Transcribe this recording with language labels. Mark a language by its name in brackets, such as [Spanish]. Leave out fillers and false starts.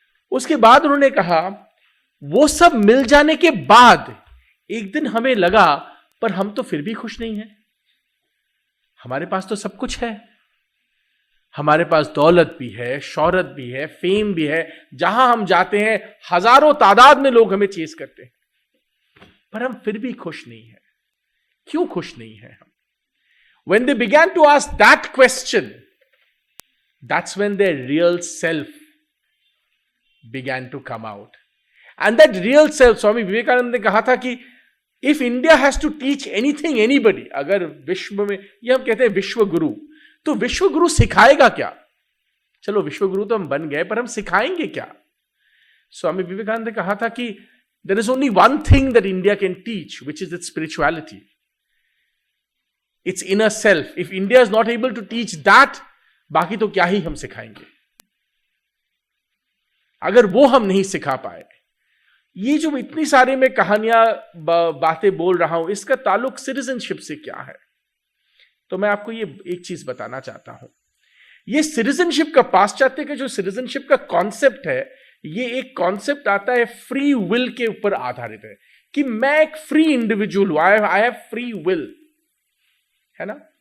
[Hindi] उसके बाद उन्होंने कहा, वो सब मिल जाने के बाद एक दिन हमें लगा, पर हम तो फिर भी खुश नहीं हैं. हमारे पास तो सब कुछ है, हमारे पास दौलत भी है, शोहरत भी है, फेम भी है, जहां हम जाते हैं हजारों तादाद में लोग हमें चेस करते हैं, पर हम फिर भी खुश नहीं हैं. क्यों खुश नहीं हैं हम? [English] When they began to ask that question, that's when their real self began to come out. And that real self, [Hindi] Swami Vivekananda ने कहा था कि [English] if India has to teach anything anybody, [Hindi] अगर विश्व में, ये हम कहते हैं विश्व गुरु, तो विश्व गुरु सिखाएगा क्या? चलो विश्व गुरु तो हम बन गए, पर हम सिखाएंगे क्या? स्वामी विवेकानंद ने कहा था कि [English] there is only one thing that India can teach, which is its spirituality. Its inner self. If India is not able to teach that, [Hindi] बाकी तो क्या ही हम सिखाएंगे? अगर वो हम नहीं सिखा पाए. ये जो इतनी सारे मैं कहानियां बातें बोल रहा हूं, इसका ताल्लुक सिटीजनशिप से क्या है? तो मैं आपको ये एक चीज बताना चाहता हूं. ये सिटीजनशिप का, पाश्चात्य का जो सिटीजनशिप का कॉन्सेप्ट है, ये एक कॉन्सेप्ट आता है फ्री विल के ऊपर आधारित है, कि मैं एक फ्री इंडिविजुअल हूं, [English] I have free will, [Hindi] है ना.